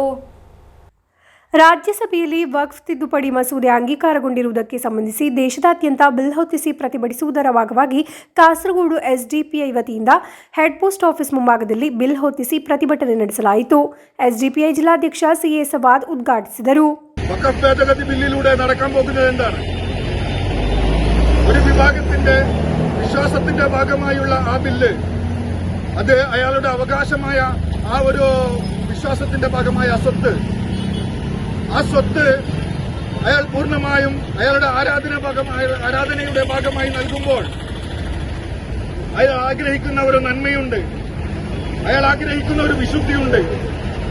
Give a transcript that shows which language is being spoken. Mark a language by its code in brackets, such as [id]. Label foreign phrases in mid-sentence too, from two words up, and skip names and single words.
[kn] ರಾಜ್ಯಸಭೆಯಲ್ಲಿ ವಕ್ಫ್ ತಿದ್ದುಪಡಿ ಮಸೂದೆ ಅಂಗೀಕಾರಗೊಂಡಿರುವುದಕ್ಕೆ ಸಂಬಂಧಿಸಿ ದೇಶದಾದ್ಯಂತ ಬಿಲ್ ಹೊತ್ತಿಸಿ ಪ್ರತಿಭಟಿಸುವುದರ ಭಾಗವಾಗಿ ಕಾಸರಗೋಡು ಎಸ್ಡಿಪಿಐ ವತಿಯಿಂದ [en] head post office [kn] ಮುಂಭಾಗದಲ್ಲಿ ಬಿಲ್ ಹೊತ್ತಿಸಿ ಪ್ರತಿಭಟನೆ ನಡೆಸಲಾಯಿತು. ಎಸ್ಡಿಪಿಐ ಜಿಲ್ಲಾಧ್ಯಕ್ಷ ಸಿಎ ಸವಾದ್ ಉದ್ಘಾಟಿಸಿದರು. [ml] വഖഫ് ഭേദഗതി ബില്ലിലൂടെ നടക്കാൻ പോകുന്നത് എന്താണ്? ഒരു വിഭാഗത്തിന്റെ വിശ്വാസത്തിന്റെ ഭാഗമായുള്ള ആ ബില്ല്, അത് അയാളുടെ അവകാശമായ ആ ഒരു വിശ്വാസത്തിന്റെ ഭാഗമായ ആ സ്വത്ത് അയാൾ പൂർണ്ണമായും അയാളുടെ ആരാധനയുടെ ഭാഗമായി നൽകുമ്പോൾ അയാൾ ആഗ്രഹിക്കുന്ന ഒരു നന്മയുണ്ട്, അയാൾ ആഗ്രഹിക്കുന്ന ഒരു വിശുദ്ധിയുണ്ട്.